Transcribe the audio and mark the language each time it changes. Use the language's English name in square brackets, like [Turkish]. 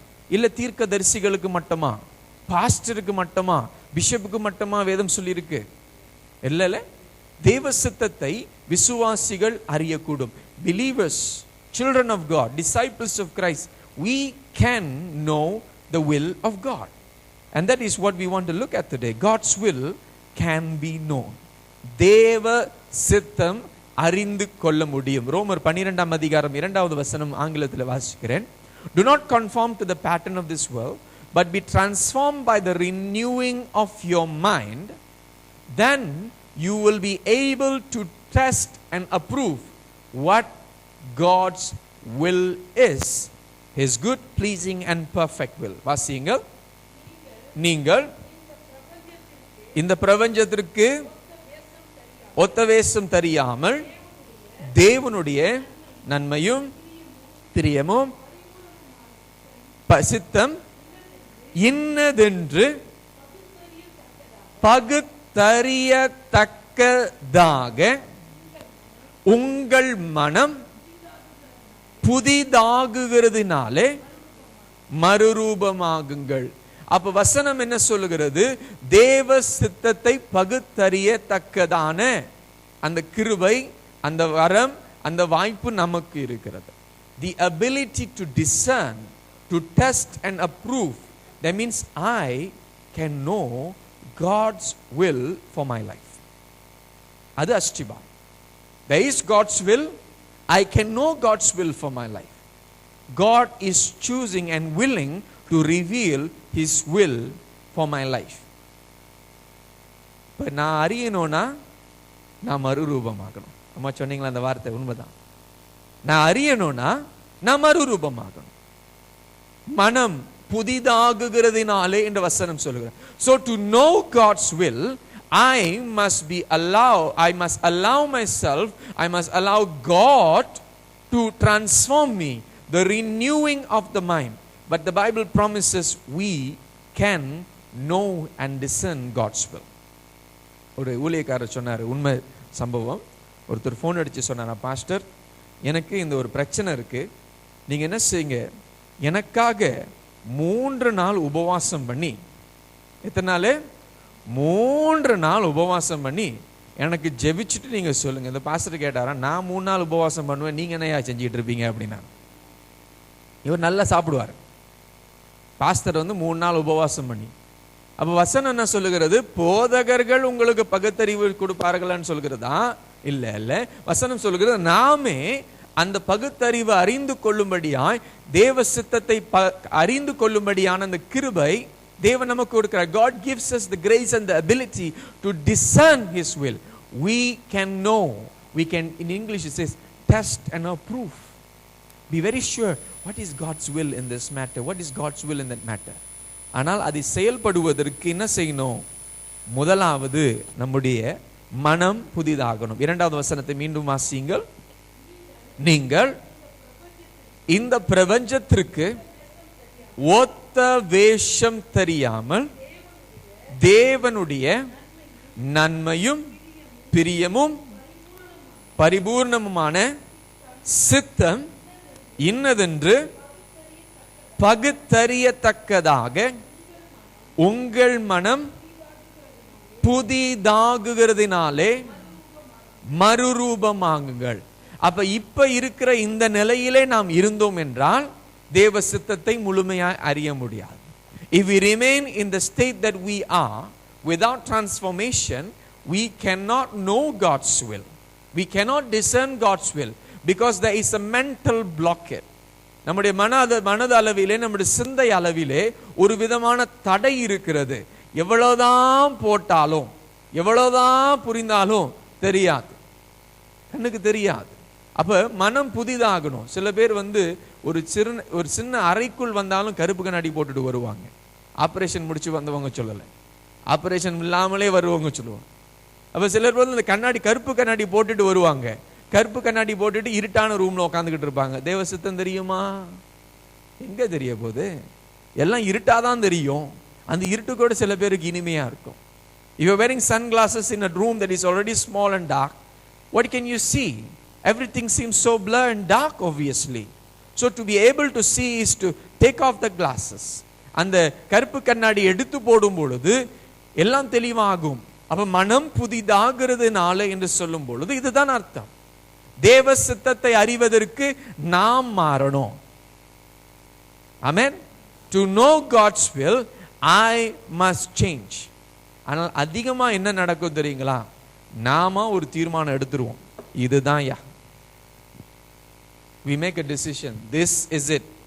[Tamil] இல்ல தீர்க்கதரிசிகளுக்கு மட்டுமா, பாஸ்டருக்கு மட்டுமா, பிஷப்புக்கு மட்டுமா வேதம் சொல்லி இருக்கு? இல்ல, தேவ சித்தத்தை விசுவாசிகள் அறியக்கூடும். [English] Believers, children of God, disciples of Christ, we can know the will of God. And that is what we want to look at today. God's will can be known. [Tamil] தேவ சித்தம் அறிந்து கொள்ள முடியும். ரோமர் 12ஆம் அதிகாரம் 2வது வசனம் ஆங்கிலத்தில் வாசிக்கிறேன். [English] Do not conform to the pattern of this world, but be transformed by the renewing of your mind. Then you will be able to test and approve what God's will is, His good, pleasing and perfect will. [Tamil] வாசியுங்கள். நீங்கள் இந்த பிரபஞ்சத்திற்கு ஒத்த வேஷம் தெரியாமல் தேவனுடைய நன்மையும் பிரியமும் சித்தம் இன்னதென்று பகுத்தறியத்தக்கதாக உங்கள் மனம் புதிதாகுகிறதுனாலே மறுரூபமாகுங்கள். அப்ப வசனம் என்ன சொல்லுகிறது? தேவ சித்தத்தை பகுத்தறியத்தக்கதான அந்த கிருபை, அந்த வரம், அந்த வாய்ப்பு நமக்கு இருக்கிறது. [English] The ability to discern, to test and approve. That means I can know God's will for my life. [Tamil] அது அஷ்டிபா. [English] There is God's will. I can know God's will for my life. God is choosing and willing to reveal His will for my life. [Tamil] இப்ப நான் அறியணும்னா நான் மறுரூபமாகணும். அம்மா சொன்னீங்களா அந்த வார்த்தை? உண்மைதான். நான் அறியணும்னா நான் மறுரூபமாகணும். மனம் புதிதாகுகிறதினாலே என்ற வசனம் சொல்லுகிறார். [English] So to know God's will, I must allow myself, I must allow God to transform me, the renewing of the mind. But the Bible promises we can know and discern God's will. [Tamil] ஒரு ஊழியக்காரர் சொன்னார், உண்மை சம்பவம். ஒருத்தர் phone அடிச்சு சொன்னார், pastor எனக்கு இந்த ஒரு பிரச்சனை இருக்கு, நீங்க என்ன செய்யுங்க, எனக்காக 3 நாள் உபவாசம் பண்ணி, எத்தனை நாள்? 3 நாள் உபவாசம் பண்ணி எனக்கு ஜெபிச்சுட்டு நீங்க சொல்லுங்க. இந்த பாஸ்டர் கேட்டாரா, நான் 3 நாள் உபவாசம் பண்ணுவேன், நீங்க என்னையா செஞ்சுட்டு இருப்பீங்க அப்படின்னா. இவர் நல்லா சாப்பிடுவார். பாஸ்டர் 3 நாள் உபவாசம் பண்ணி. அப்ப வசனம் என்ன சொல்லுகிறது? போதகர்கள் உங்களுக்கு பகுத்தறிவு கொடுப்பார்கள்னு சொல்கிறதா? இல்ல இல்ல, வசனம் சொல்லுகிறது நாமே அந்த பகுத்தறிவு அறிந்து கொள்ளும்படியாய், தேவ சித்தத்தை அறிந்து கொள்ளும்படியான அந்த கிருபை தேவன் நமக்கு கொடுக்கிறார். [English] God gives us the grace and the ability to discern His will. We can know, we can, in English it says, test and approve. Be very sure what is God's will in this matter, what is God's will in that matter. [Tamil] ஆனால் அதை செயல்படுவதற்கு என்ன செய்யணும்? முதலாவது நம்முடைய மனம் புதிதாகணும். 2வது வசனத்தை மீண்டும் வாசியுங்கள். நீங்கள் இந்த பிரபஞ்சத்திற்கு ஒத்த வேஷம் தெரியாமல் தேவனுடைய நன்மையும் பிரியமும் பரிபூர்ணமுமான சித்தம் இன்னதென்று பகுத்தறியத்தக்கதாக உங்கள் மனம் புதிதாகுகிறதினாலே மறுரூபமாகுங்கள். அப்ப இப்ப இருக்கிற இந்த நிலையிலே நாம் இருந்தோம் என்றால் தேவ சித்தத்தை முழுமையாய் அறிய முடியாது. [English] If we remain in the state that we are without transformation, we cannot know God's will. We cannot discern God's will because there is a mental blockade. [Tamil] நம்முடைய மனது அளவிலே, நம்முடைய சிந்தை அளவிலே ஒரு விதமான தடை இருக்கிறது. எவ்வளவுதான் போட்டாலும், எவ்வளவுதான் புரிந்தாலும் தெரியாது, கண்ணுக்கு தெரியாது. அப்ப மனம் புதிதாகணும். சில பேர் ஒரு சின்ன அறைக்குள் வந்தாலும் கருப்பு கண்ணாடி போட்டுட்டு வருவாங்க. ஆபரேஷன் முடிச்சு வந்தவங்க சொல்லலை, ஆபரேஷன் இல்லாமலே வருவவங்க சொல்லுவாங்க. அப்ப சிலர் இந்த கண்ணாடி, கருப்பு கண்ணாடி போட்டுட்டு வருவாங்க. கருப்பு கண்ணாடி போட்டுட்டு இருட்டான ரூம்ல உட்காந்துக்கிட்டு இருப்பாங்க. தேவ சித்தம் தெரியுமா? எங்க தெரிய போகுது? எல்லாம் இருட்டாதான் தெரியும். அந்த இருட்டு கூட சில பேருக்கு இனிமையா இருக்கும். [English] If you are wearing sunglasses in a room that is already small and dark, what can you see? Everything seems so blurred and dark, obviously. So to be able to see is to take off the glasses. [Tamil] அந்த கருப்பு கண்ணாடி எடுத்து போடும் பொழுது எல்லாம் தெளிவாகும். அப்ப மனம் புதிதாகிறதுனால என்று சொல்லும் பொழுது இதுதான் அர்த்தம். தேவ சித்தத்தை அறிவதற்கு நாம் மாறணும். Amen. [English] To know God's will, I must change. [Tamil] ஆனால் அதிகமா என்ன நடக்கும் தெரியுங்களா? நாம ஒரு தீர்மானம் எடுத்துருவோம், இதுதான் யா. [English] We make a decision, this is it.